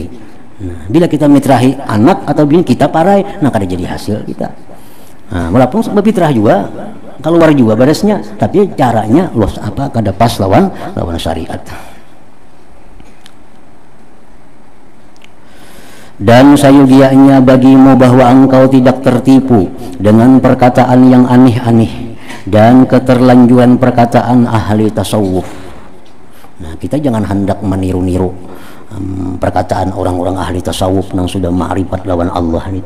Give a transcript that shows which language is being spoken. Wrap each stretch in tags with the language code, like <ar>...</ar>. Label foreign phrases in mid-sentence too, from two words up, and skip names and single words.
<bjn>Nah, bila kita mitrahi anak atau bini kita parai, nah kada jadi hasil kita. Nah, walaupun berfitrah juga keluar juga beresnya, tapi caranya kada pas lawan syariat.</bjn> <id>Dan sayugianya bagimu bahwa engkau tidak tertipu dengan perkataan yang aneh-aneh dan keterlanjuran perkataan ahli tasawuf.</id> <bjn>Nah, kita jangan hendak meniru-niru perkataan orang-orang ahli tasawuf yang sudah ma'rifat lawan Allah itu.</bjn>